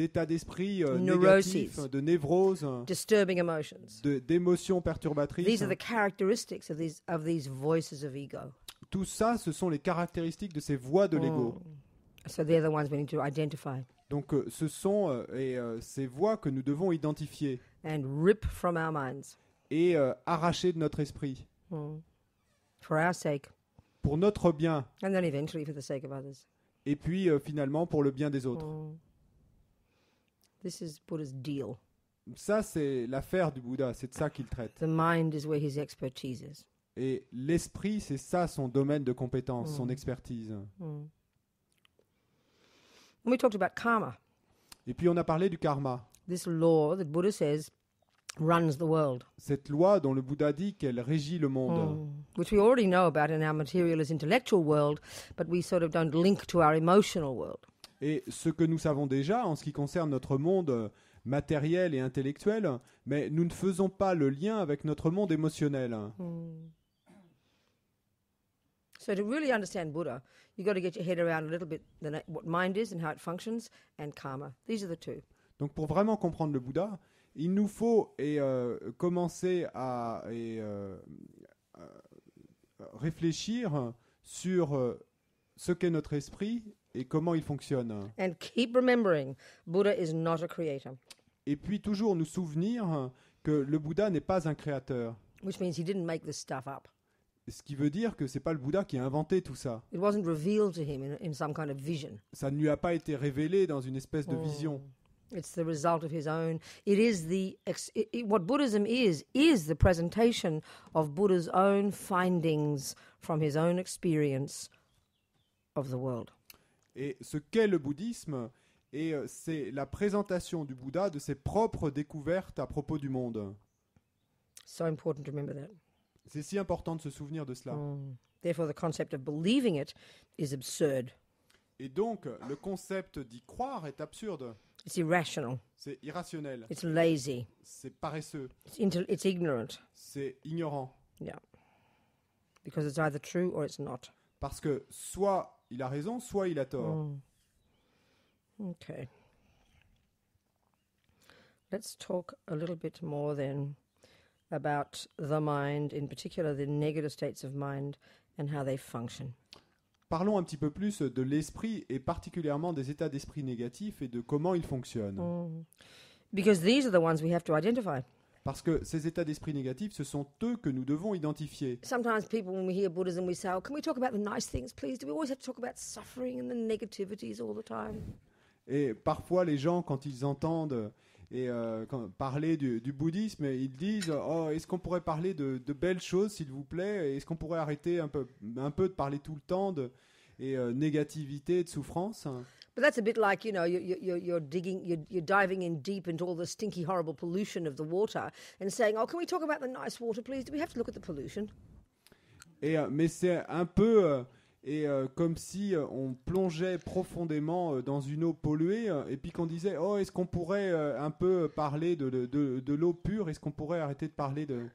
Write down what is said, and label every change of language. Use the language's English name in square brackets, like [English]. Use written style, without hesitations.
[French] d'états d'esprit négatifs, de névroses, [English] disturbing emotions, [French] d'émotions perturbatrices. [English] These are the characteristics of these voices of ego. [French] Tout ça, ce sont les caractéristiques de ces voix de l'ego. [English] So they're the ones we need to identify. [French] Donc ce sont ces voix que nous devons identifier. [English] And rip from our minds. [French] Et arracher de notre esprit. [English] For our sake. [French] Pour notre bien. [English] And then eventually for the sake of others. [French] Et puis finalement pour le bien des autres. [English] This is Buddha's deal. [French] Ça c'est l'affaire du Bouddha, c'est de ça qu'il traite. [English] The mind is where his expertise is. [French] Et l'esprit, c'est ça son domaine de compétence, son expertise. [English] We talked about karma. [French] Et puis on a parlé du karma. [English] This law that Buddha says runs the world. [French] Cette loi dont le Bouddha dit qu'elle régit le monde. [English] Which we already know about in our materialist intellectual world, but we sort of don't link to our emotional world. [French] Et ce que nous savons déjà en ce qui concerne notre monde matériel et intellectuel, mais nous ne faisons pas le lien avec notre monde émotionnel. [English] So to really understand Buddha, you've got to get your head around a little bit what mind is and how it functions, and karma. These are the two. [French] Donc pour vraiment comprendre le Bouddha, il nous faut commencer à réfléchir sur ce qu'est notre esprit et comment il fonctionne. [English] And keep remembering, Buddha is not a creator. [French] Et puis toujours nous souvenir que le Bouddha n'est pas un créateur. [English] Which means he didn't make this stuff up. [French] Ce qui veut dire que c'est pas le Bouddha qui a inventé tout ça. [English] It wasn't revealed to him in some kind of vision. [French] Ça ne lui a pas été révélé dans une espèce de vision. [English] It's the result of his own. It is what Buddhism is the presentation of Buddha's own findings from his own experience of the world. [French] Et ce qu'est le bouddhisme, c'est la présentation du Bouddha de ses propres découvertes à propos du monde. [English] So important to remember that. [French] C'est si important de se souvenir de cela. [English] Therefore, the concept of believing it is absurd. [French] Et donc, le concept d'y croire est absurde. [English] It's irrational. [French] C'est irrationnel. [English] It's lazy. [French] C'est paresseux. [English] It's ignorant. [French] C'est ignorant. [English] Yeah. Because it's either true or it's not. [French] Parce que soit il a raison, soit il a tort. [English] Okay. Let's talk a little bit more then about the mind, in particular the negative states of mind and how they function. [French] Parlons un petit peu plus de l'esprit et particulièrement des états d'esprit négatifs et de comment ils fonctionnent. [English] Because these are the ones we have to identify. [French] Parce que ces états d'esprit négatifs, ce sont eux que nous devons identifier. [English] Sometimes people, when we hear Buddhism, we say, "Oh, can we talk about the nice things, please? Do we always have to talk about suffering and the negativities all the time?" [French] Et parfois, les gens, quand ils entendent parler du bouddhisme, ils disent oh, est-ce qu'on pourrait parler de belles choses, s'il vous plaît? Est-ce qu'on pourrait arrêter un peu de parler tout le temps de négativité, de souffrance? [English] But that's a bit like, you know, you're diving in deep into all the stinky, horrible pollution of the water and saying, "Oh, can we talk about the nice water, please? Do we have to look at the pollution?" [French] Mais c'est un peu comme si on plongeait profondément dans une eau polluée et puis qu'on disait oh, est-ce qu'on pourrait un peu parler de l'eau pure? Est-ce qu'on pourrait arrêter de parler de